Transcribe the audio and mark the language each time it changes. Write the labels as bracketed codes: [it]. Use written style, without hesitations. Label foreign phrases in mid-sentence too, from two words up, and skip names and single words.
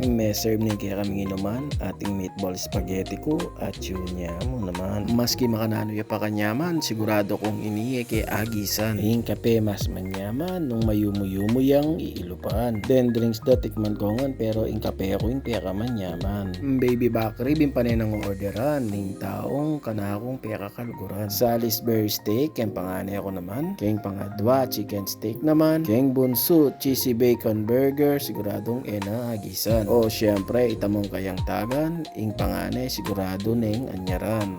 [pam] May serve ning kaya kaming inuman, ating [en] meatball spaghetti [pam] ko at yun niya mo naman. Maski makanano ya pa kanyaman, sigurado kong iniye kay agisan. Ing kape mas manyaman nung mayumo-yumo yang iilupan. [en] Then drinks [pam] da tikman ko ngan pero ing kape ako yung peka manyaman. [en] Baby back rib [pam] yung panay nang orderan ning taong kanakong peka kaluguran. [en] Salisbury steak [pam] yung panganay ako naman. Keng pangadwa [en] chicken steak [pam] naman. Keng bunso [en] cheesy bacon burger [pam] siguradong ena agisan. O syempre itamong kayang tagan ing panganay sigurado neng anyaran.